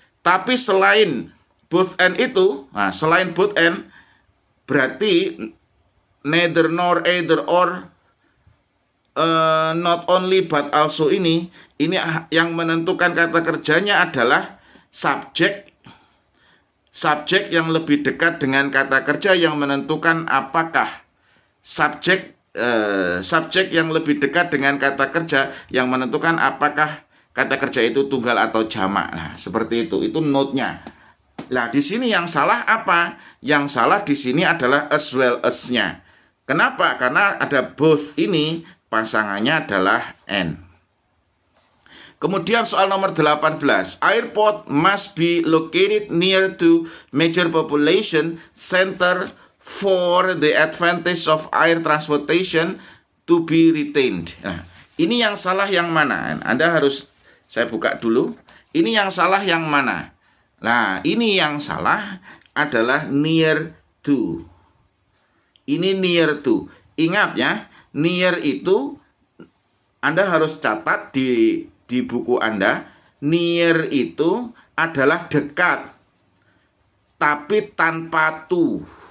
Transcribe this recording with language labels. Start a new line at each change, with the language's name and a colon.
Indonesian: Tapi selain both and itu, selain both and berarti neither nor either or not only but also ini yang menentukan kata kerjanya adalah subjek yang lebih dekat dengan kata kerja yang menentukan apakah subjek yang lebih dekat dengan kata kerja yang menentukan apakah kata kerja itu tunggal atau jamak. Nah, seperti itu note-nya. Nah, di sini yang salah apa? Yang salah di sini adalah as well as-nya. Kenapa? Karena ada both ini pasangannya adalah and. Kemudian soal nomor 18,
English: airport must be located near to major population center for the advantage of air transportation to be retained.
Indonesian: Nah, ini yang salah yang mana? Anda harus, saya buka dulu. Ini yang salah yang mana? Nah, ini yang salah adalah near to. Ini near to. Ingat ya, near itu Anda harus catat di buku Anda, near itu adalah dekat, tapi tanpa to.